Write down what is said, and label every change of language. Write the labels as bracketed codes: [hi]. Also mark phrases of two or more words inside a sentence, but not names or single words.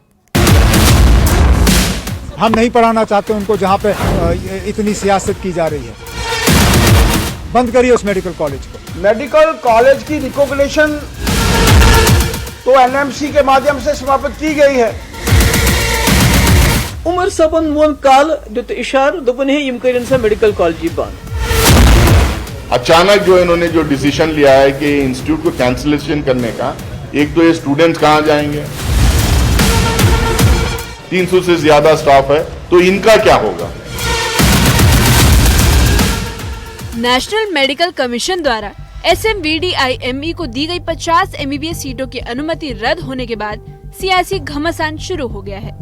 [hi] हम नहीं पढ़ाना चाहते उनको जहाँ पे इतनी सियासत की जा रही है। बंद करिए उस [en] medical college [hi] को। [en] medical college [hi] की रिकॉग्निशन तो एनएमसी के माध्यम से समाप्त की गई है। [ks] उमर सबन मोन काल दुत इशार दोपन है यम करिन सा [en] medical college [ks] बंद। [hi] अचानक जो इन्होंने जो डिसीजन लिया है कि इंस्टीट्यूट को कैंसिलेशन करने का, एक तो ये स्टूडेंट्स कहां जाएंगे, 300 से ज्यादा स्टाफ है, तो इनका क्या होगा। नेशनल मेडिकल कमीशन द्वारा SMVDIME को दी गई 50 MBBS सीटों की अनुमति रद्द होने के बाद सियासी घमासान शुरू हो गया है।